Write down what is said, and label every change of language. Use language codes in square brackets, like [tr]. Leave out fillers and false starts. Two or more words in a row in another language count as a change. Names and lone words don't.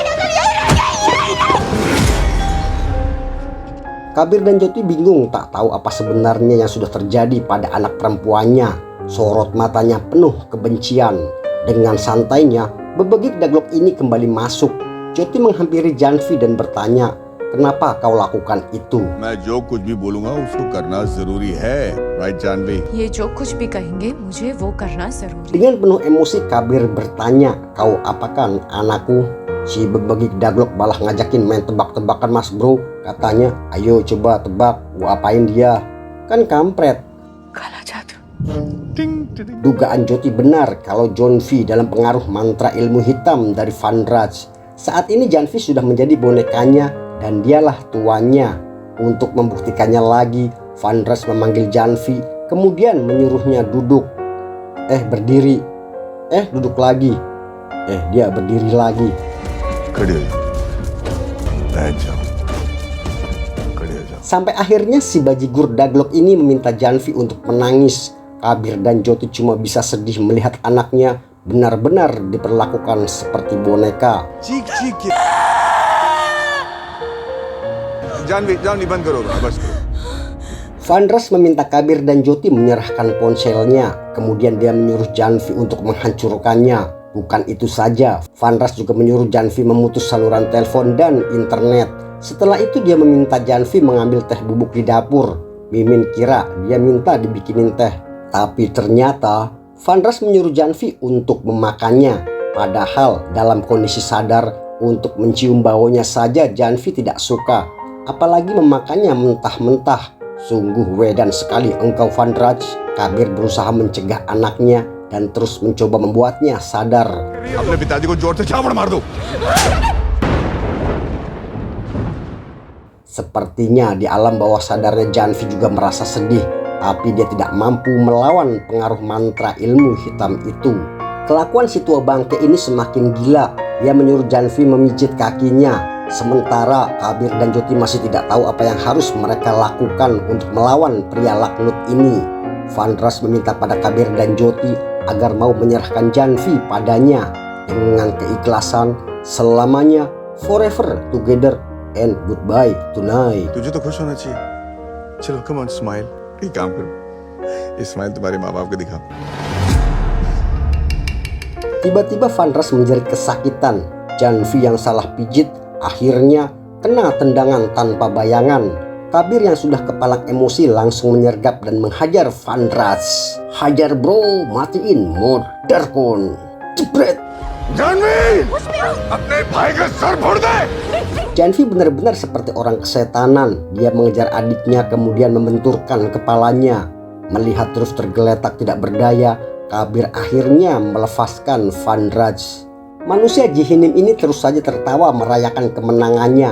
[id] Kabir dan Jyoti bingung tak tahu apa sebenarnya yang sudah terjadi pada anak perempuannya. Sorot matanya penuh kebencian. Dengan santainya, bebegik daglok ini kembali masuk. Jyoti menghampiri Janvi dan bertanya, kenapa kau lakukan itu? [hi] मैं जो कुछ भी बोलूंगा उसको करना जरूरी है, राइट जानवी? ये जो कुछ भी कहेंगे मुझे वो करना जरूरी [id] Dengan penuh emosi Kabir bertanya, kau apakan anakku? Si bebegik daglok malah ngajakin main tebak-tebakan mas bro. Katanya, ayo coba tebak, gua apain dia? Kan kampret. [hi] काला जादू टिंग टिंग. [id] Dugaan Jyoti benar kalau Janvi dalam pengaruh mantra ilmu hitam dari Fandras. Saat ini Janvi sudah menjadi bonekanya dan dialah tuannya. Untuk membuktikannya lagi, Fandras memanggil Janvi, kemudian menyuruhnya duduk. Berdiri. Duduk lagi. Dia berdiri lagi. [hi] खड़े हो जाओ, बैठ जाओ, खड़े हो जाओ. [id] Sampai akhirnya si bajigur daglok ini meminta Janvi untuk menangis. Kabir dan Jyoti cuma bisa sedih melihat anaknya benar-benar diperlakukan seperti boneka. [hi] चीख चीख के. जानवी बंद करो, बस करो. [id] Fandras meminta Kabir dan Jyoti menyerahkan ponselnya. Kemudian dia menyuruh Janvi untuk menghancurkannya. Bukan itu saja, Fandras juga menyuruh Janvi memutus saluran telepon dan internet. Setelah itu dia meminta Janvi mengambil teh bubuk di dapur. Mimin kira dia minta dibikinin teh. Tapi ternyata Fandras menyuruh Janvi untuk memakannya. Padahal dalam kondisi sadar, untuk mencium baunya saja Janvi tidak suka. Apalagi memakannya mentah-mentah. Sungguh wedan sekali engkau Fandras. Kabir berusaha mencegah anaknya dan terus mencoba membuatnya sadar. [hi] अपने पिताजी को जोर से झापड़ मार दो. [id] Sepertinya di alam bawah sadarnya Janvi juga merasa sedih, tapi dia tidak mampu melawan pengaruh mantra ilmu hitam itu. Kelakuan si tua bangke ini semakin gila. Dia menyuruh Janvi memijit kakinya. Sementara Kabir dan Jyoti masih tidak tahu apa yang harus mereka lakukan untuk melawan pria laknut ini. Fandras meminta pada Kabir dan Jyoti agar mau menyerahkan Janvi padanya dengan keikhlasan selamanya, [en] forever together and goodbye tonight. [hi] तुझे तो खुश होना चाहिए. चलो, [en] come on, smile. [hi] एक काम करो, ये स्माइल तुम्हारे माँ बाप को दिखाओ. [id] Tiba-tiba Fandras menjerit kesakitan. Janvi yang salah pijit akhirnya kena tendangan tanpa bayangan. Kabir yang sudah kepalang emosi langsung menyergap dan menghajar Fandras. Hajar bro, matiin Moderkon. Jebret. [hi] जानवी, अपने भाई का सर फोड़ दे. [id] Janvi benar-benar seperti orang kesetanan. Dia mengejar adiknya kemudian membenturkan kepalanya. Melihat terus tergeletak tidak berdaya, Kabir akhirnya melepaskan Fandras. Manusia Jihinim ini terus saja tertawa merayakan kemenangannya.